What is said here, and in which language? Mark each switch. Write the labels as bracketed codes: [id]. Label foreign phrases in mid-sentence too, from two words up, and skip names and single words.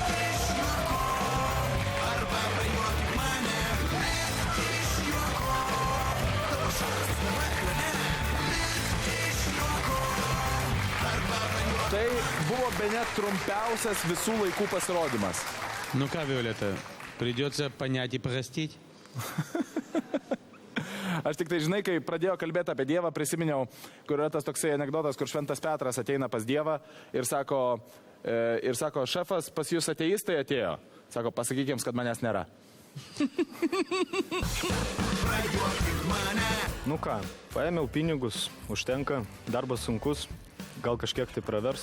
[lt] Tai buvo bene trumpiausias visų laikų pasirodymas. Ну ką, Violeta, [ru] придется понять и простить? [lt] Aš tik tai, žinai, kai pradėjo kalbėti apie Dievą, prisiminiau, kur yra tas toksai anekdotas, kur Šventas Petras ateina pas Dievą ir sako, šefas, pas jūs ateistai atėjo. Sako, pasakykim, kad manęs nėra. Nu ką, paėmiau pinigus, užtenka, darbas sunkus, gal kažkiek tai pravers.